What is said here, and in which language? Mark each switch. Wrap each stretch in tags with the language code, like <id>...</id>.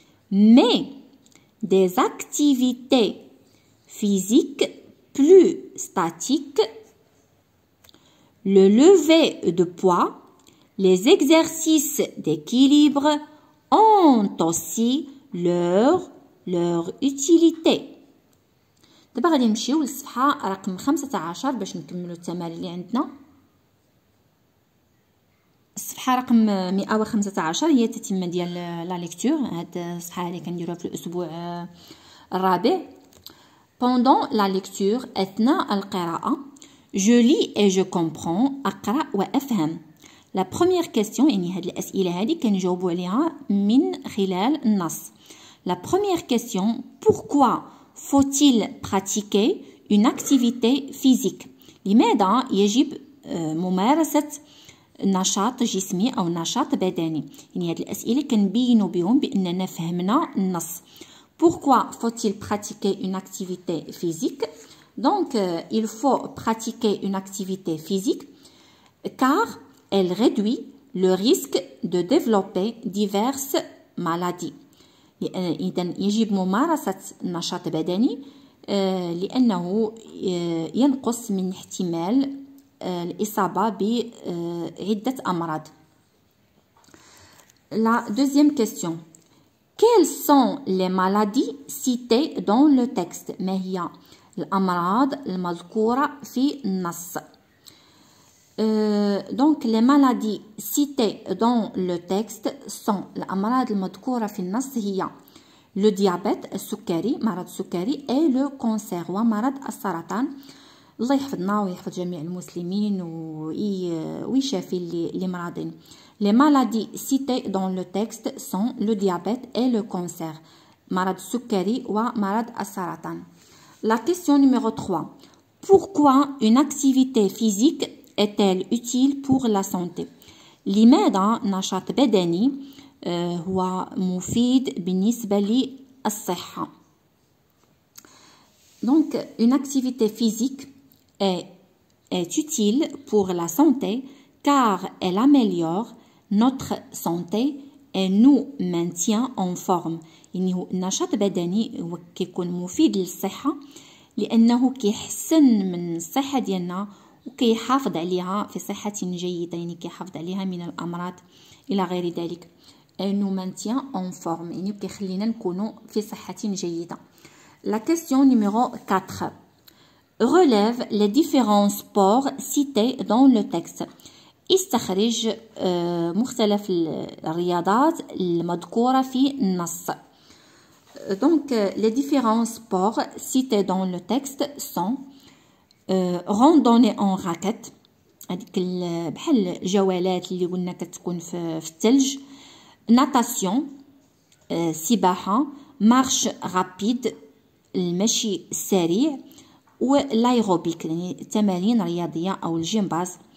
<fr>Mais des activités physiques plus statiques, le lever de poids, les exercices d'équilibre ont aussi leur utilité.</fr> <ar>دابا غادي نمشيو للصفحه رقم 15 باش نكملوا التمارين اللي عندنا. الصفحه رقم 115 هي التتمه ديال لا ليكتور. هاد الصفحه اللي كنديروها في الاسبوع الرابع.</ar> <fr>Pendant la lecture,</fr> <ar>أثناء القراءة,</ar> <fr>je lis et je comprends,</fr> <ar>أقرأ وأفهم.</ar> <fr>La première question,</fr> <ar>يعني هاد الأسئلة هادي كنجاوبوا عليها من خلال النص.</ar> <fr>La première question, pourquoi faut-il pratiquer une activité physique?</fr> <ar>لماذا يجب ممارسة نشاط جسمي أو نشاط بدني؟ يعني هاد الأسئلة كنبينوا بهم بأننا فهمنا النص.</ar> <fr>Pourquoi faut-il pratiquer une activité physique? Donc, il faut pratiquer une activité physique car elle réduit le risque de développer diverses maladies.</fr> <ar>إذن يجب ممارسة نشاط بدني لأنه ينقص من احتمال الإصابة بعدة أمراض.</ar> <fr>La deuxième question. Quelles sont les maladies citées dans le texte؟</fr> <ar>ما هي الأمراض المذكورة في النص؟</ar> <fr>Donc les maladies citées dans le texte sont</fr> <ar>الأمراض المذكورة في النص هي</ar> <fr>le diabète</fr> <ar>السكري مرض السكري</ar> <fr>et le cancer</fr> <ar>ومرض السرطان. الله يحفظنا ويحفظ جميع المسلمين ويشافي اللي مرضين.</ar> <fr>Les maladies citées dans le texte sont le diabète et le cancer.</fr> <ar>مرض السكري ومرض السرطان.</ar> <fr>La question numéro 3. Pourquoi une activité physique est-elle utile pour la santé?</fr> <ar>لماذا نشاط بدني هو مفيد بالنسبة للصحة؟</ar> <fr>Donc, une activité physique est utile pour la santé car elle améliore notre santé et nous maintient en forme.</fr> <ar>يعني النشاط البدني هو كيكون مفيد للصحة لأنه كيحسن من الصحة ديالنا وكيحافظ عليها في صحة جيدة، يعني كيحافظ عليها من الأمراض إلى غير ذلك.</ar> <fr>nous maintient en forme</fr> <ar>يعني كيخلينا نكونوا في صحة جيدة.</ar> <fr>La question numéro 4. Relève les différents sports cités dans le texte.</fr> <ar>استخرج مختلف الرياضات المذكورة في النص.</ar> <fr>Donc, les différents sports cités dans le texte sont randonnée en raquette،</fr> <ar>هذيك بحال الجولات اللي قلنا كتكون في الثلج، natation سباحة،</ar> <fr>marche rapide</fr> <ar>المشي السريع، والايروبيك يعني التمارين الرياضية أو الجمباز.</ar>